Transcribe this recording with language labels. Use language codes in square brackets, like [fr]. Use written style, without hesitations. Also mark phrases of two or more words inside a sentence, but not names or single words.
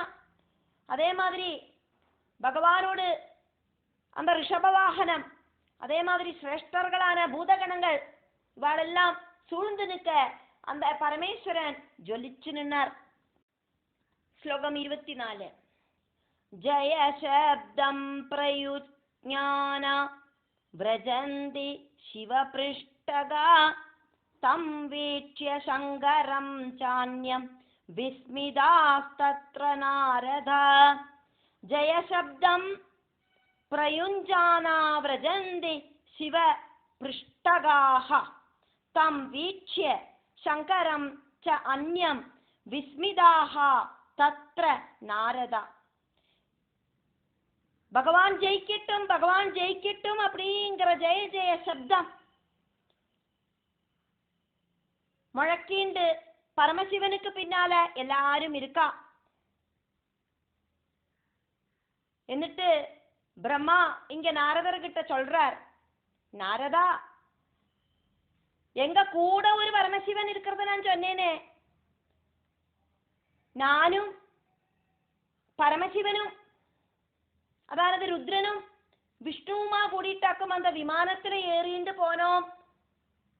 [ta] அதே மாதிரி பகவானோடு அந்த ரிஷபவாகனம், அதே மாதிரி சிரேஷ்டர்களான பூதகணங்கள் இவாளெல்லாம் சூழ்ந்து நிற்க அந்த பரமேஸ்வரன் ஜொலிச்சு நின்னார். [sa] ஸ்லோகம் 24. जय शब्दं प्रयुञ्जाना व्रजन्ति शिवपृष्ठगा तं वीक्ष्य शङ्करं चान्यं विस्मितास्तत्र नारदा. जयशब्दं प्रयुञ्जाना व्रजन्ति शिवपृष्ठगाः तं वीक्ष्य शङ्करं च अन्यं विस्मिताः तत्र नारदा. [ta] பகவான் ஜெயிக்கட்டும், பகவான் ஜெயிக்கட்டும் அப்படிங்கிற ஜெய ஜெய சப்தம் முழக்கிண்டு பரமசிவனுக்கு பின்னால எல்லாரும் இருக்கா. എന്നിട്ട് பிரம்மா இங்க நாரதர்கிட்ட சொல்றார், நாரதா எங்க கூட ஒரு பரமசிவன் இருக்கிறத நான் சொன்னேனே, நானும் பரமசிவனும் அதாவது ருத்ரனும் விஷ்ணுவுமா கூடிட்டாக்கும் அந்த விமானத்துல ஏறிண்டு போனோம்.